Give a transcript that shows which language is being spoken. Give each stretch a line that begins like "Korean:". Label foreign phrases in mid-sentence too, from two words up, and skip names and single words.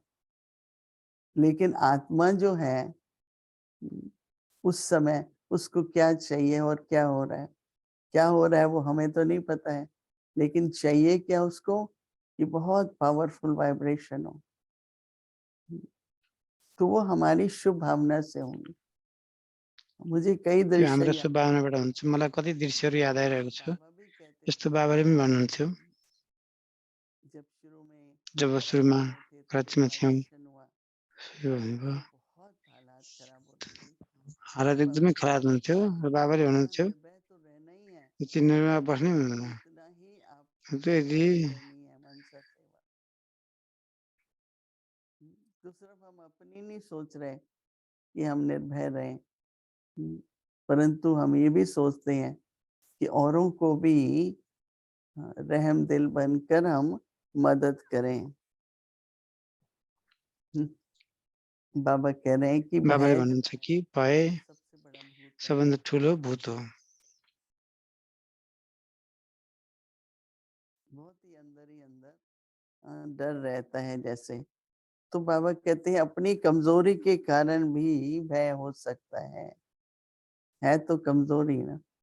Hindi: लेकिन आत्मा जो है उस समय उसको क्या चाहिए और क्या हो रहा है, क्या हो रहा है वो हमें तो नहीं पता है, लेकिन चाहिए क्या उसको कि बहुत पावरफुल वाइब्रेशन हो। तो वो हमारी शुभ भावना से होंगी। मुझे कई
Nepali: त्यो दृश्य हाम्रो याद शुभभावनाबाट हुन्छ। मलाई कति दृश्यहरू याद आइरहेको छ।
Hindi: बाबा भी कहते
Nepali: यस्तो
Hindi: थे
Nepali: बाबाले पनि भन्नुहुन्थ्यो,
Hindi: जब शुरू में
Nepali: जब सुरुमा
Hindi: आए थे तो
Nepali: कराचीमा थियौँ,
Hindi: ऑपरेशन हुआ
Nepali: सुरु भनेको
Hindi: तो बहुत हालात खराब होती थी।
Nepali: हालत एकदमै खराब हुन्थ्यो र बाबाले
Hindi: इतना
Nepali: भन्नुहुन्थ्यो,
Hindi: निर्भय तो रहना ही है,
Nepali: यति निर्भय बस्नै हुँदैन।
Hindi: इतना ही
Nepali: त्यो
Hindi: आपको
Nepali: यदि
Hindi: भक्ति करनी है, मनसा सेवा। तो सिर्फ हम अपनी नहीं सोच रहे कि हम निर्भय रहें, परंतु हम ये भी सोचते हैं कि औरों को भी रहम दिल बनकर हम मदद करें। बाबा कह रहे हैं कि
Nepali: बाबाले
Hindi: भय जो
Nepali: भन्नुहुन्छ
Hindi: है कि भय सबसे बड़ा भूत है।
Nepali: सबभन्दा ठुलो भूत हो।
Hindi: बहुत ही अंदर डर रहता है जैसे। तो बाबा कहते हैं अपनी कमजोरी के कारण भी भय हो सकता है तो कमजोरी ना।